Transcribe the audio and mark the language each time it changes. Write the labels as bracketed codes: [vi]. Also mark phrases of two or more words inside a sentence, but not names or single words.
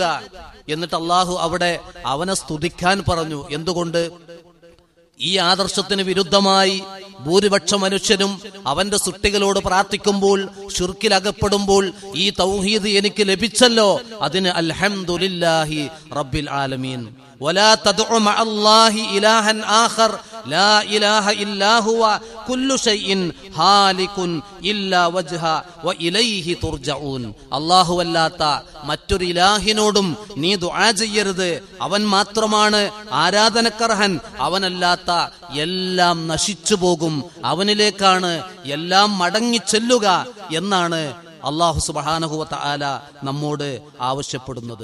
[ml] എന്നിട്ട് അള്ളാഹു അവിടെ അവനെ സ്തുതിക്കാൻ പറഞ്ഞു. എന്തുകൊണ്ട്? ഈ ആദർശത്തിന് വിരുദ്ധമായി ഭൂരിപക്ഷ മനുഷ്യരും അവന്റെ സൃഷ്ടികളോട് പ്രാർത്ഥിക്കുമ്പോൾ, ശിർക്കിലകപ്പെടുമ്പോൾ ഈ തൗഹീദ് എനിക്ക് ലഭിച്ചല്ലോ, അതിന് [ar] الحمد لله رب العالمين. ولا تدع مع الله إلها آخر لا إله إلا هو كل شيء هالك إلا وجهه وإليه ترجعون. [ml] അല്ലാഹു അല്ലാത്ത മറ്റൊരു ഇലാഹിനോടും നീ ദുആ ചെയ്യരുത്. അവൻ മാത്രമാണ് ആരാധനക്കർഹൻ. അവനല്ലാത്ത എല്ലാം നശിച്ചു പോകും. അവനിലേക്കാണ് എല്ലാം മടങ്ങി ചെല്ലുക എന്നാണ് അല്ലാഹു [ar] سبحانه وتعالى [ml] നമ്മോട് ആവശ്യപ്പെടുന്നത്.